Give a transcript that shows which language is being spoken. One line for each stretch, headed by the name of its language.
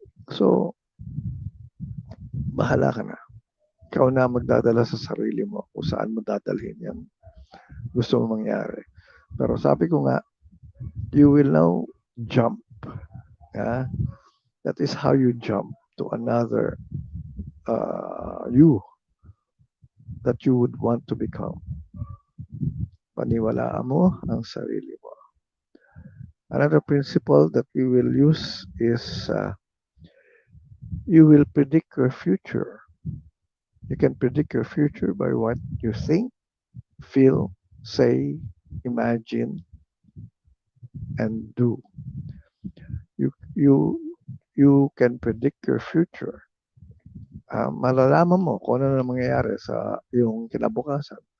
Filipino: So, bahala ka na. Ikaw na magdadala sa sarili mo kung saan mo dadalhin yan. gusto mong mangyari. Pero sabi ko nga,
English: you will now jump. Yeah? That is how you jump to another you that you would want to become.
Filipino: Paniwalaan mo ang sarili mo.
English: Another principle that we will use is you will predict your future. You can predict your future by what you think, feel, say, imagine, and do. You you you can predict your future.
Filipino: Malalaman mo kung ano na mangyayari sa iyong kinabukasan.